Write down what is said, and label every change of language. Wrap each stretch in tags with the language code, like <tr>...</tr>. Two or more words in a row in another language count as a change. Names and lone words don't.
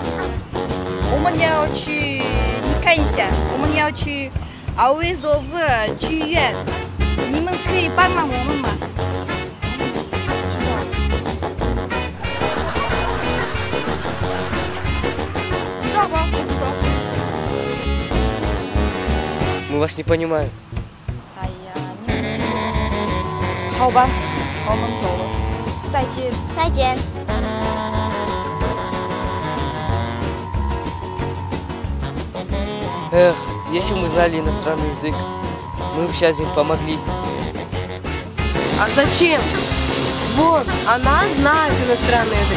<zh>我们要去，你看一下，我们要去奥维佐夫剧院，你们可以帮忙我们吗？知道吗？不知道。</zh> <ru>Мы вас не понимаем.</ru> <zh>哎呀，你们听。好吧，我们走了。再见，再见。</zh> <ru>Эх, если мы знали иностранный язык, мы бы сейчас им помогли. А зачем? Вот, она знает иностранный язык.</ru>